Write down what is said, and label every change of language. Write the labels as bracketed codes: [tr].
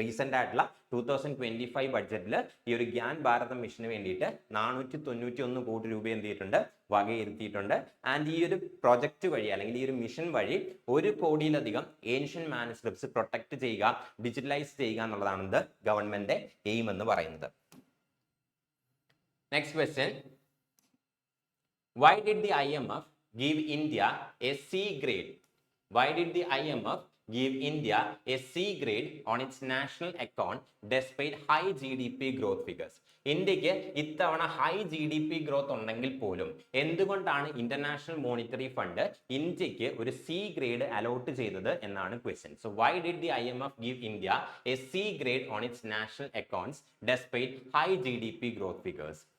[ml] Recent ആയിട്ടുള്ള 2025 ബഡ്ജറ്റിൽ ഈ ഒരു ഗ്യാൻ ഭാരതം മിഷന് വേണ്ടിയിട്ട് 491 കോടി രൂപ എന്ത് ചെയ്തിട്ടുണ്ട് വകയിരുത്തിയിട്ടുണ്ട്. ആൻഡ് ഈ ഒരു പ്രൊജക്ട് വഴി അല്ലെങ്കിൽ ഈ ഒരു മിഷൻ വഴി 1 കോടിയിലധികം ഏൻഷ്യൻ മാനുസ്ക്രിപ്റ്റ്സ് പ്രൊട്ടക്ട് ചെയ്യുക, ഡിജിറ്റലൈസ് ചെയ്യുക എന്നുള്ളതാണ് ഇത് ഗവൺമെന്റ് എയിം എന്ന് പറയുന്നത്. [en] Next question, why did the IMF give India a C grade? Why did the IMF give India a C grade on its national account despite high GDP growth figures? [ml] ഇന്ത്യക്ക് ഇത്തവണ high GDP growth ഉണ്ടെങ്കിൽ പോലും എന്തുകൊണ്ടാണ് international monetary fund ഇന്ത്യക്ക് ഒരു C grade allot ചെയ്തത് എന്നാണ് question. [en] So why did the IMF give India a C grade on its national accounts despite high GDP growth figures?